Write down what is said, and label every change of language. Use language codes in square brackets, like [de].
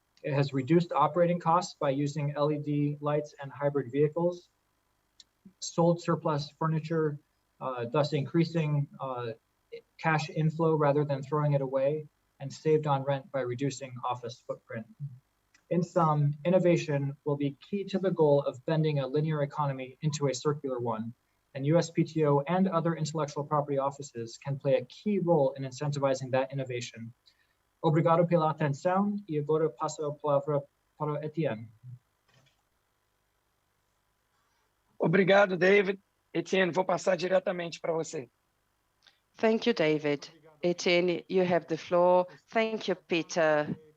[en] It has reduced operating costs by using LED lights and hybrid vehicles, sold surplus furniture, thus increasing cash inflow rather than throwing it away, and saved on rent by reducing office footprint. In sum, innovation will be key to the goal of bending a linear economy into a circular one, and USPTO and other intellectual property offices can play a key role in incentivizing that innovation. [pt] Obrigado pela atenção e agora passo a palavra para Etienne. Obrigado, David. Etienne, vou passar diretamente para você. [en] Thank you, David. Etienne, you have the floor. Thank you, Peter.